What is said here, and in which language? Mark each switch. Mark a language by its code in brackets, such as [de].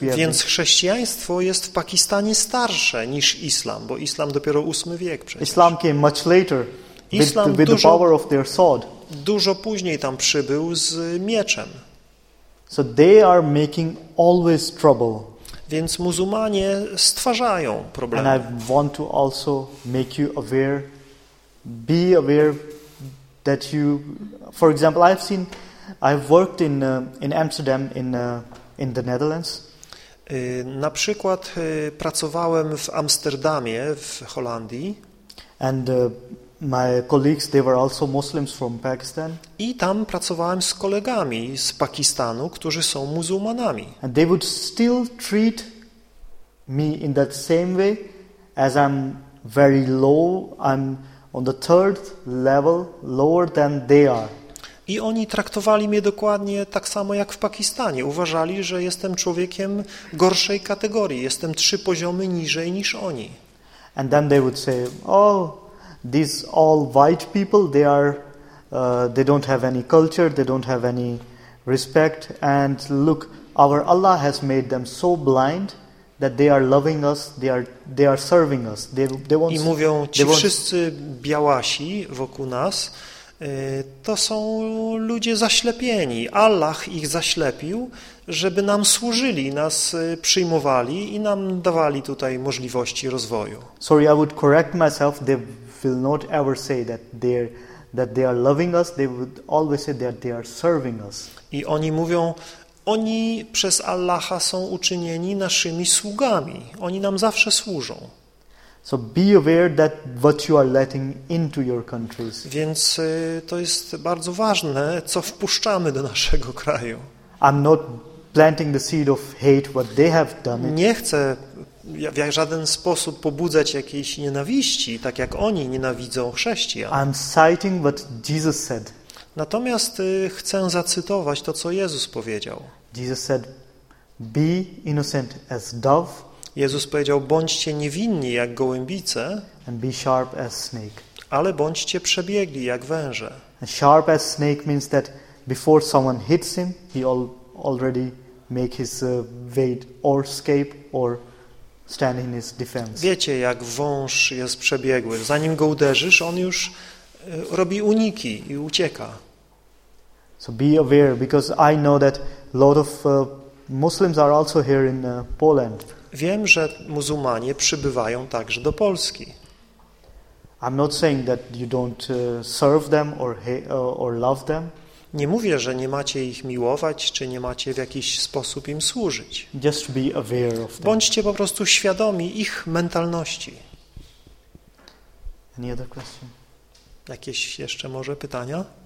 [pl] Więc chrześcijaństwo jest w Pakistanie starsze niż islam, bo islam dopiero 8 wiek przecież. [en] Islam came much later with the power of their sword. [pl] Dużo później tam przybył z mieczem. [en] So they are making always trouble. [pl] Więc muzułmanie stwarzają problemy. [en] And I want to also make you aware, be aware that you, for example, I've worked in Amsterdam in the Netherlands. [pl] Na przykład pracowałem w Amsterdamie w Holandii. [en] And my colleagues, they were also Muslims from Pakistan. [pl] I tam pracowałem z kolegami z Pakistanu, którzy są muzułmanami. [en] And they would still treat me in that same way, as I'm very low, I'm on the third level, lower than they are. [pl] I oni traktowali mnie dokładnie tak samo jak w Pakistanie. Uważali, że jestem człowiekiem gorszej kategorii. Jestem trzy poziomy niżej niż oni. [en] And then they would say, oh, these all white people, they are, they don't have any culture, they don't have any respect. And look, our Allah has made them so blind that they are loving us, they are serving us. They won't, [pl] i mówią, ci they wszyscy białasi wokół nas, to są ludzie zaślepieni. Allah ich zaślepił, żeby nam służyli, nas przyjmowali i nam dawali tutaj możliwości rozwoju. [en] Sorry, I would correct myself. They will not ever say that they are loving us. They would always say that they are serving us. [pl] I oni mówią, oni przez Allaha są uczynieni naszymi sługami. Oni nam zawsze służą. [en] So be aware that what you are letting into your countries. [pl] Więc to jest bardzo ważne, co wpuszczamy do naszego kraju. [en] I'm not planting the seed of hate what they have done. [pl] Nie chcę w żaden sposób pobudzać jakiejś nienawiści, tak jak oni nienawidzą chrześcijan. [en] I'm citing what Jesus said. [pl] Natomiast chcę zacytować to, co Jezus powiedział. [en] Jesus said, be innocent as dove. [pl] Jezus powiedział, bądźcie niewinni jak gołębice, [en] and be sharp as snake. [pl] Ale bądźcie przebiegli jak węże. [en] And sharp as snake means that before someone hits him, he already make his way or escape or stand in his defense. [pl] Wiecie, jak wąż jest przebiegły. Zanim go uderzysz, on już robi uniki i ucieka. [en] So be aware, because I know that a lot of Muslims are also here in Poland. [pl] Wiem, że muzułmanie przybywają także do Polski. [en] I'm not saying that you don't serve them or love them. [pl] Nie mówię, że nie macie ich miłować, czy nie macie w jakiś sposób im służyć. [en] Just be aware of them. [pl] Bądźcie po prostu świadomi ich mentalności. [en] Any other question? [pl] Jakieś jeszcze może pytania?